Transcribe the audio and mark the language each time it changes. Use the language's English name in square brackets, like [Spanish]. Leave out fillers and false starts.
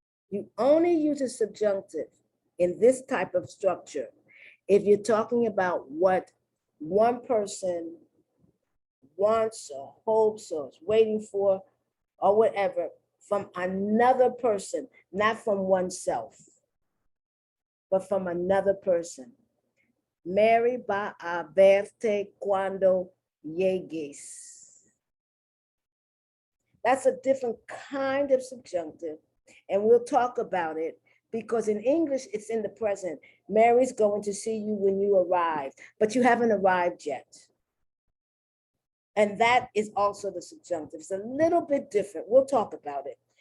[English] You only use a subjunctive in this type of structure if you're talking about what one person wants or hopes or is waiting for or whatever from another person, not from oneself, but from another person. [Spanish] Mary va a verte cuando llegues. [English] That's a different kind of subjunctive, and we'll talk about it because in English, it's in the present. Mary's going to see you when you arrive, but you haven't arrived yet. And that is also the subjunctive. It's a little bit different. We'll talk about it.